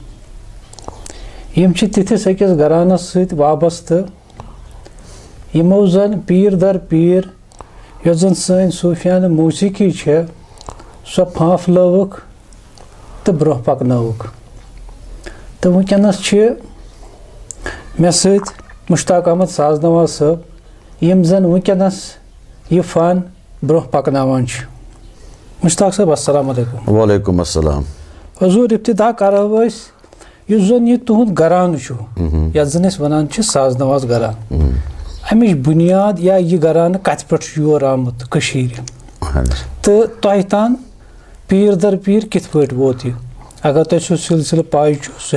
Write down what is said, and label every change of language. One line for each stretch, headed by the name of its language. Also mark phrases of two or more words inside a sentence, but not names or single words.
Kashmiri: यम छे तिथिस अकिस घरानस सत वाबस्त यमो जन पीर दर पीर यो जन सन सूफियान मौसीकी छे सो फांफलवुक तो ब्रोह पकनवुक। तो वुनकनस छे मे सत मुश्ताक अहमद साजनवाज साहब यम जन वुनकनस यह फन ब्रोह पकनावान छे। मुश्ताक साहब
Arabic: السلام علیکم. وعلیکم السلام.
Kashmiri: हुजूर इब्तिदा करव अस युस जन यह तुहुंद घरान छु यत जन अस वनान छ साजनवाज घरान अमिच बुनियाद या यह घरान कत पे योर आमुत कशीर तो तह तान पीर दर पीर कित पट वोत यह अगर तुम सह सिलसिल पाई सह